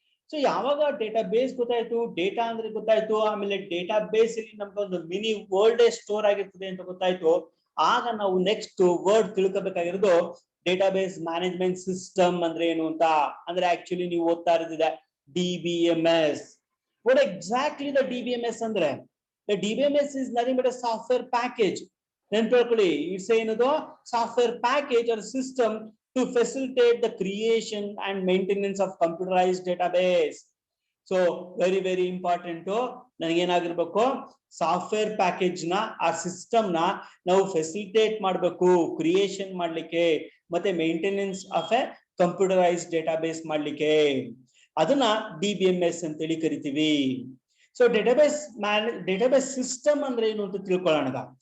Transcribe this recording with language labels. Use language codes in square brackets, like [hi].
[kn] So ಯಾವಾಗ data base ಗೊತ್ತಾಯ್ತು, data ಅಂದ್ರೆ ಗೊತ್ತಾಯ್ತು, ಆಮೇಲೆ ಡೇಟಾ ಬೇಸ್ ಅಲ್ಲಿ ನಮ್ಗೊಂದು ಮಿನಿ ವರ್ಲ್ಡ್ ಸ್ಟೋರ್ ಆಗಿರ್ತದೆ ಅಂತ ಗೊತ್ತಾಯ್ತು, ಆಗ ನಾವು next word ತಿಳ್ಕೊಬೇಕಾಗಿರೋದು database management system ಅಂದ್ರೆ ಏನು ಅಂತ. ಅಂದ್ರೆ ಆಕ್ಚುಲಿ ನೀವು ಓದ್ತಾ ಇರೋದಿದೆ DBMS. [en] what exactly the DBMS [kn] ಅಂದ್ರೆ? [en] The DBMS is nothing but a software package. [kn] ನೆನ್ಪಿಟ್ಕೊಳ್ಳಿ, [en] it's [kn] ಏನದು [en] Software package or system to facilitate the creation and maintenance of computerized database. So very important. [kn] ನನಗೇನಾಗಿರ್ಬೇಕು, software package ನ ಆ system ನ ನಾವು facilitate ಮಾಡಬೇಕು, creation ಮಾಡ್ಲಿಕ್ಕೆ, ಮತ್ತೆ [en] maintenance of a computerised database [kn] ಮಾಡ್ಲಿಕ್ಕೆ. ಅದನ್ನ DBMS ಅಂತೇಳಿ ಕರಿತೀವಿ. ಸೊ ಡೇಟಾಬೇಸ್ ಸಿಸ್ಟಮ್ ಅಂದ್ರೆ ಏನು ಅಂತ ತಿಳ್ಕೊಳ್ಳೋಣ.